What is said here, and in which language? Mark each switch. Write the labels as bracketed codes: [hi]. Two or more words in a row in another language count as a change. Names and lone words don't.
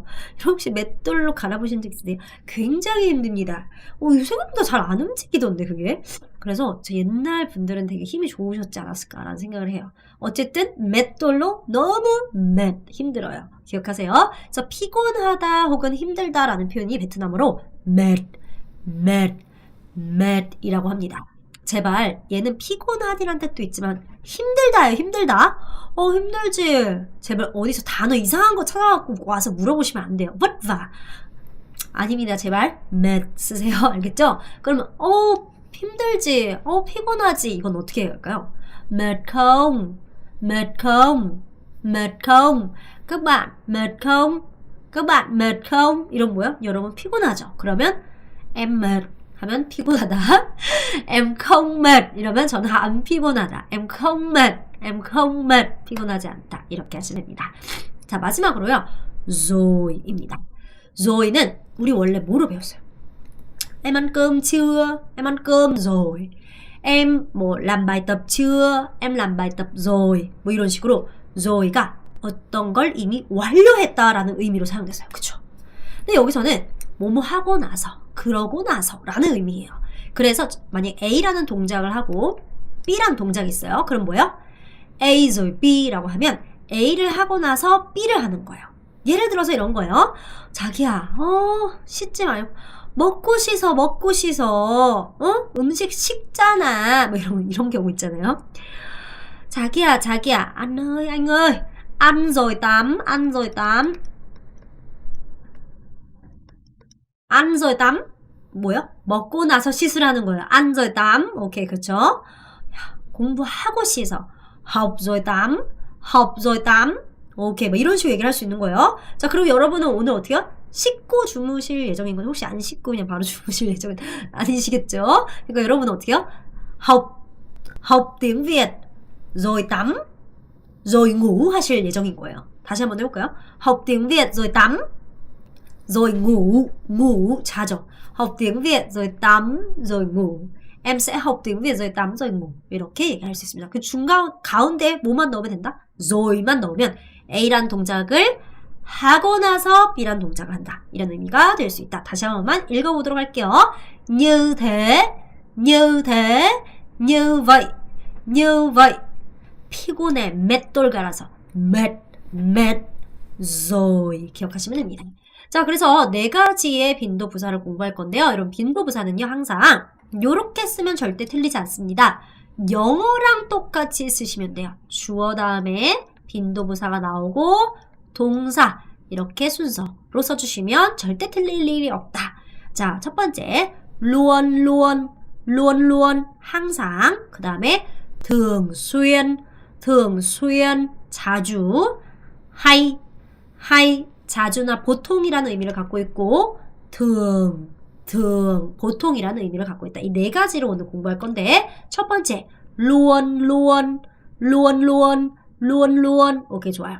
[ko] 혹시 맷돌로 갈아보신 적 있으세요? 굉장히 힘듭니다. 요새보다 잘 안 움직이던데 그게. 그래서 저 옛날 분들은 되게 힘이 좋으셨지 않았을까라는 생각을 해요. 어쨌든 맷돌로 너무 힘들어요. 기억하세요. 그래서 피곤하다 혹은 힘들다라는 표현이 베트남어로 mệt 이라고 합니다. 제발 얘는 피곤하디란 뜻도 있지만 힘들다예요. 힘들다. 힘들지. 제발 어디서 단어 이상한 거 찾아갖고 와서 물어보시면 안 돼요. [vi] vất vả [ko] 아닙니다. 제발 mệt 쓰세요. 알겠죠? 그러면 힘들지. 피곤하지. 이건 어떻게 해야 할까요? [vi] mệt không? mệt không? mệt không? các bạn mệt không? các bạn mệt không? [ko] 이런 뭐요? 여러분 피곤하죠? 그러면 [vi] em mệt [ko] 하면 피곤하다. [vi] em không mệt [ko] 이러면 저는 안 피곤하다. [vi] em không mệt [ko] 피곤하지 않다. 이렇게 하시면 됩니다. 자, 마지막으로요. rồi 입니다. roi는 우리 원래 뭐로 배웠어요? [vi] Em ăn cơm chưa? Em ăn cơm rồi. Em 뭐 làm bài tập chưa? Em làm bài tập rồi. [ko] 뭐 이런 식으로 roi가 어떤 걸 이미 완료했다라는 의미로 사용됐어요. 그쵸? 근데 여기서는 뭐뭐 하고 나서, 그러고 나서 라는 의미예요. 그래서 만약 A라는 동작을 하고 B라는 동작이 있어요. 그럼 뭐예요? A rồi B라고 하면 A를 하고 나서 B를 하는 거예요. 예를 들어서 이런 거예요. 자기야, 씻지 말고 먹고 씻어. 음식 식잖아. 뭐 이런 경우 있잖아요. 자기야, [vi] anh ơi, ăn rồi tắm. ăn rồi tắm. [ko] 뭐요? 먹고 나서 씻으라는 거예요. [vi] ăn rồi tắm. [ko] 오케이, 그렇죠? 공부하고 씻어. [vi] học rồi tắm. [ko] 오케이, 뭐 이런 식으로 얘기를 할 수 있는 거예요. 자, 그리고 여러분은 오늘 어떻게요? 씻고 주무실 예정인 건데 혹시 안 씻고 그냥 바로 주무실 예정은 아니시겠죠? 그러니까 여러분은 어떻게요? [vi] học tiếng Việt rồi tắm rồi ngủ [ko] 하실 예정인 거예요. 다시 한번 해볼까요? [vi] học tiếng Việt rồi tắm rồi ngủ 자죠. học tiếng Việt rồi tắm rồi ngủ. Em sẽ học tiếng Việt rồi tắm rồi ngủ. [ko] 이렇게 얘기할 수 있습니다. 그 가운데 뭐만 넣으면 된다? roi만 넣으면 A란 동작을 하고 나서 B란 동작을 한다. 이런 의미가 될 수 있다. 다시 한 번만 읽어보도록 할게요. [vi] như thế, như vậy. [ko] 피곤해, 맷돌 갈아서 [vi] mệt rồi. [ko] 기억하시면 됩니다. 자, 그래서 4가지의 빈도 부사를 공부할 건데요. 여러분, 빈도 부사는요, 항상 요렇게 쓰면 절대 틀리지 않습니다. 영어랑 똑같이 쓰시면 돼요. 주어 다음에 빈도 부사가 나오고 동사 이렇게 순서로 써주시면 절대 틀릴 일이 없다. 자, 첫 번째 luôn 항상. 그 다음에 [vi] thường xuyên [ko] 자주. [vi] hay hay [ko] 자주나 보통이라는 의미를 갖고 있고 thường 보통이라는 의미를 갖고 있다. 이 네 가지를 오늘 공부할 건데 첫 번째 [vi] luôn luôn [ko] 오케이 좋아요.